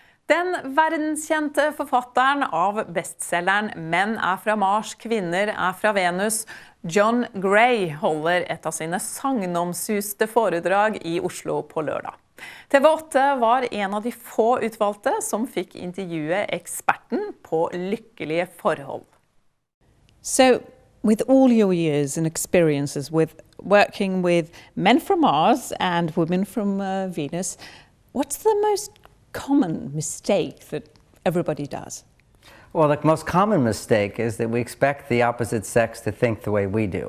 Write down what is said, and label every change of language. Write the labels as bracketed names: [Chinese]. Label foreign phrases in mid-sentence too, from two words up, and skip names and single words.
[Norwegian] Den verdenskjente forfatteren av bestselgeren «Menn er fra Mars, kvinner er fra Venus», John Gray, holder et av sine sagnomsuste foredrag i Oslo på lørdag. TV8 var en av de få utvalgte som fikk intervjue eksperten på lykkelige forhold. [English] So, with all your years and experiences with working with men from Mars and women from Venus, what's the most common mistake that everybody does? Well, the most common mistake is that we expect the opposite sex to think the way we do.